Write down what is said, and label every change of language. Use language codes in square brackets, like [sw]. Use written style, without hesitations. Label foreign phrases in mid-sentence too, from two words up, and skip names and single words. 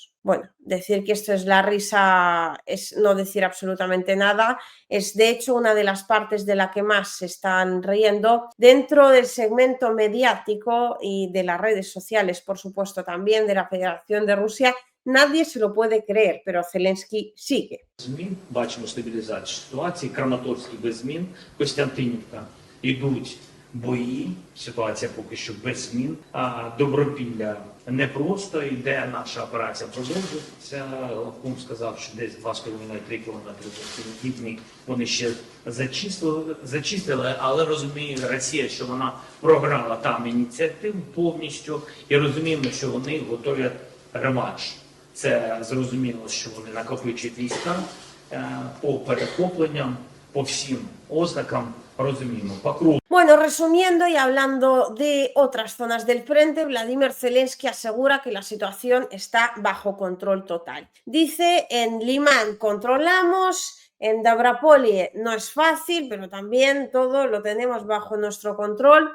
[es] Bueno, decir que esto es la risa es no decir absolutamente nada. Es de hecho una de las partes de la que más se están riendo dentro del segmento mediático y de las redes sociales, por supuesto, también de la Federación de Rusia. Nadie se lo puede creer, pero Zelensky sigue. [uk] Змін, бачимо стабілізацію ситуації, Краматорський без змін, Костянтинівка йдуть бої, ситуація поки що без змін, а Добропілля не просто йде, наша операція продовжується. Лавком сказав, що десь 2,5-3 кілометри до Півдні вони ще зачистили, але розуміє Росія, що вона програла там ініціативу повністю, і розуміємо, що вони готують реванш. Це зрозуміло, що вони накопичують війська по перехопленням, по всім ознакам, розуміємо. Покров. [es] Bueno, resumiendo y hablando de otras zonas del frente, Vladimir Zelensky asegura que la situación está bajo control total. Dice, en Limán controlamos, en Stavropol no es fácil, pero también todo lo tenemos bajo nuestro control.